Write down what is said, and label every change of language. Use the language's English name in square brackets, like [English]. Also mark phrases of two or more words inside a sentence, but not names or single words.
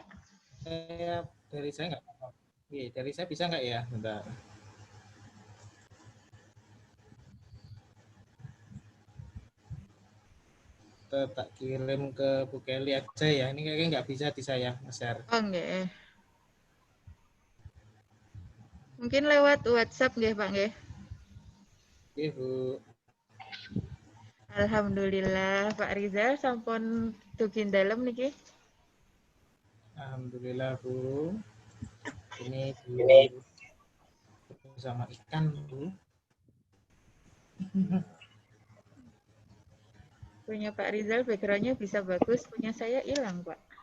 [Indonesian] Dari saya nggak apa-apa. Dari saya bisa nggak ya? Bentar. Tak kirim ke Bu Kelly aja ya. Ini kayaknya nggak bisa di saya nge-share. Oh, nggih. Mungkin lewat WhatsApp nggih, Pak nggih. Oke, Bu. [Javanese] Alhamdulillah Pak Rizal sampun tugin dalem niki. [Indonesian] Alhamdulillah, Bu. Ini sama ikan, Bu. Punya Pak Rizal background-nya bisa bagus, punya saya hilang, Pak.